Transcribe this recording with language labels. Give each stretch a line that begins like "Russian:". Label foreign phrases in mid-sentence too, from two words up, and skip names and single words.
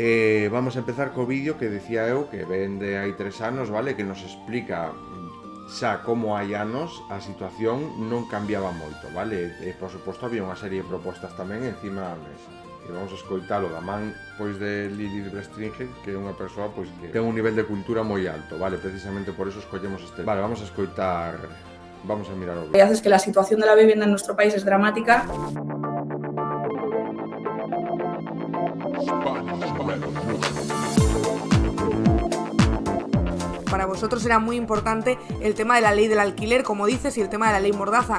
Galician: Vamos a empezar co vídeo que decía eu, que ven de hai 3 anos, vale, que nos explica xa como hai anos a situación non cambiaba moito, vale? E, por suposto, había unha serie de propostas tamén encima da mesa. E vamos a escoitalo da man pois de Lilith Bestringen, que é unha persoa pois que ten un nivel de cultura moi alto, vale? Precisamente por eso escollemos este. Vale, vamos a escoitar, vamos a mirar o vídeo.
Spanish: Es que la situación de la vivienda en nuestro país es dramática. Para vosotros era muy importante el tema de la ley del alquiler, como dices, y el tema de la ley Mordaza.